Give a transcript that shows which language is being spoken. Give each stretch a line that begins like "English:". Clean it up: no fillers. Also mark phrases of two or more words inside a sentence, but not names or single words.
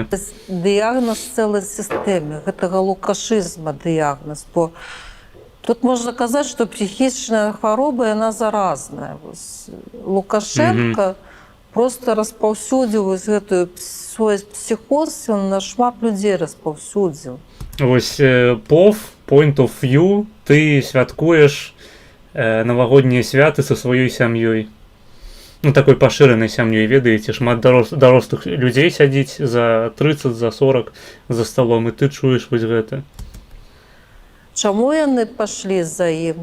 Belarusian: дыягназ цэлай сістэме, гэтага лукашызма дыягназ, бо тут можна казаць, што псіхічная хвароба, яна заразная. Лукашенко просто распаўсюдзіў гэтую свой псіхоз, ён на шмат людзей распаўсюдзіў. Вось
English: point of view,
Belarusian: ты святкуеш навагоднія святы са сваёй сям'ёй. Ну, такой пашыранай сям'ёй, ведаеце, шмат дарослых людзей сядзіць за 30, за 40
Russian: за столом,
Belarusian: і ты чуеш вось гэта. Чаму яны пашлі за ім?